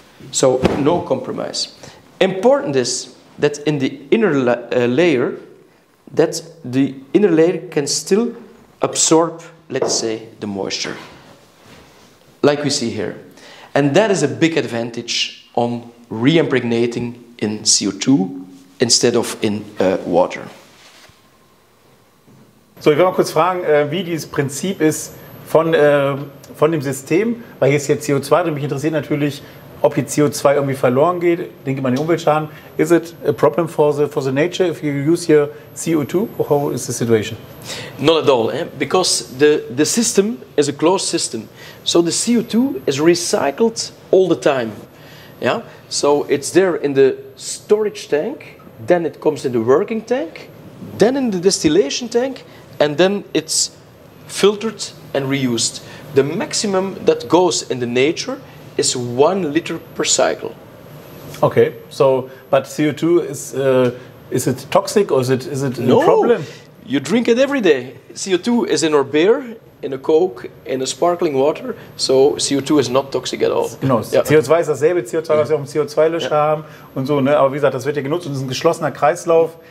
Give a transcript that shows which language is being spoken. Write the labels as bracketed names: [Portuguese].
[English] So, no compromise. Important is that in the inner layer, that the inner layer can still absorb, let's say, the moisture, like we see here. And that is a big advantage on re-impregnating in CO2 instead of in water. [German] So, ich will mal kurz fragen, wie dieses Prinzip ist von dem System, weil hier ist jetzt CO2 und mich interessiert natürlich, ob hier CO2 irgendwie verloren geht, denke mal an den Umweltschaden. [English] Is it a problem for the nature if you use here CO2, or how is the situation? Not at all, because the system is a closed system. So the CO2 is recycled all the time. Yeah? So it's there in the storage tank, then it comes in the working tank, then in the distillation tank, and then it's filtered and reused. The maximum that goes in the nature is 1 liter per cycle. Okay, so but CO2 is it toxic or is it No, a problem? You drink it every day. CO2 is in our beer, in a Coke, in a sparkling water, so CO2 is not toxic at all. [German] Genau, ja. CO2 ist dasselbe CO2, was wir auch im CO2-Löscher haben und so, ne? Aber wie gesagt, das wird ja genutzt und es ist ein geschlossener Kreislauf.